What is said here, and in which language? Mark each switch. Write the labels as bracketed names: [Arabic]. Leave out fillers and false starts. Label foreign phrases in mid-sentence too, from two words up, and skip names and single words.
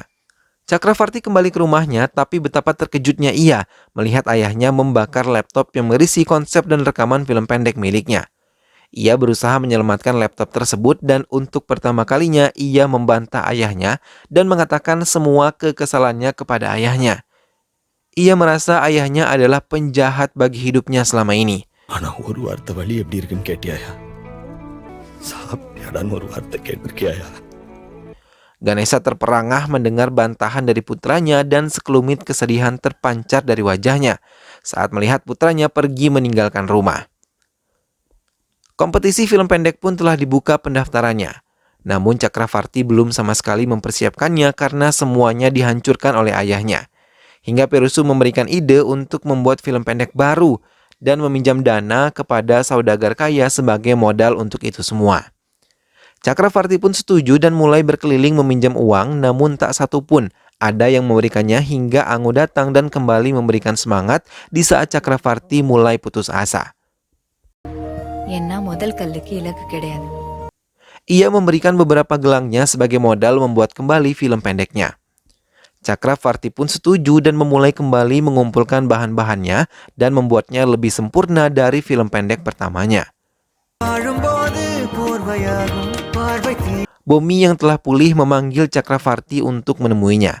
[Indonesian] Chakravarti kembali ke rumahnya, tapi betapa terkejutnya ia melihat ayahnya membakar laptop yang berisi konsep dan rekaman film pendek miliknya. Ia berusaha menyelamatkan laptop tersebut dan untuk pertama kalinya ia membantah ayahnya dan mengatakan semua kekesalannya kepada ayahnya. Ia merasa ayahnya adalah penjahat bagi hidupnya selama ini. [Tamil] ஆனா ஒரு வார்த்தை வழி எப்படி இருக்குன்னு கேட்டியாயா? சாப்பிட்டியாடான்னு ஒரு வார்த்தை கேட்டிருக்கியாயா? [Indonesian] Ganesha terperangah mendengar bantahan dari putranya dan sekelumit kesedihan terpancar dari wajahnya saat melihat putranya pergi meninggalkan rumah. Kompetisi film pendek pun telah dibuka pendaftarannya. Namun Chakravarti belum sama sekali mempersiapkannya karena semuanya dihancurkan oleh ayahnya. Hingga Perusu memberikan ide untuk membuat film pendek baru dan meminjam dana kepada saudagar kaya sebagai modal untuk itu semua. Chakravarti pun setuju dan mulai berkeliling meminjam uang, namun tak satu pun ada yang memberikannya hingga Angu datang dan kembali memberikan semangat di saat Chakravarti mulai putus asa. [Tamil] என்ன முதல் கல்லுக்கு இலக்கு கிடையாது. [Indonesian] Ia memberikan beberapa gelangnya sebagai modal membuat kembali film pendeknya. Chakravarti pun setuju dan memulai kembali mengumpulkan bahan-bahannya dan membuatnya lebih sempurna dari film pendek pertamanya. Bomi yang telah pulih memanggil Chakravarti untuk menemuinya.